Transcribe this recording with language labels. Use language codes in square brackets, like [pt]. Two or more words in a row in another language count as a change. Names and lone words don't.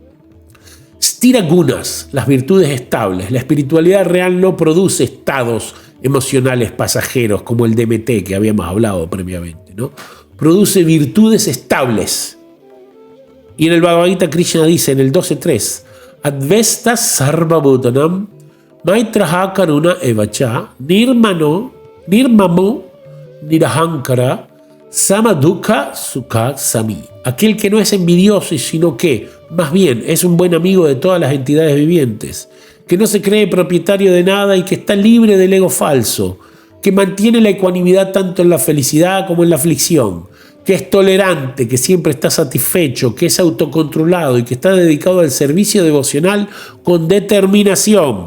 [sa] स्थिर गुण, [es] las virtudes estables. La espiritualidad real no produce estados emocionales pasajeros como el DMT que habíamos hablado previamente, ¿no? Produce virtudes estables. Y en el Bhagavad Gita Krishna dice en el 12.3: [sa] अद्वेष्टा सर्व भूतानां मैत्रः करुण एव च निर्ममो निरहङ्कारः सम दुःख सुखः क्षमी. [es] Aquel que no es envidioso, sino que, más bien, es un buen amigo de todas las entidades vivientes, que no se cree propietario de nada y que está libre del ego falso, que mantiene la ecuanimidad tanto en la felicidad como en la aflicción, que es tolerante, que siempre está satisfecho, que es autocontrolado y que está dedicado al servicio devocional con determinación.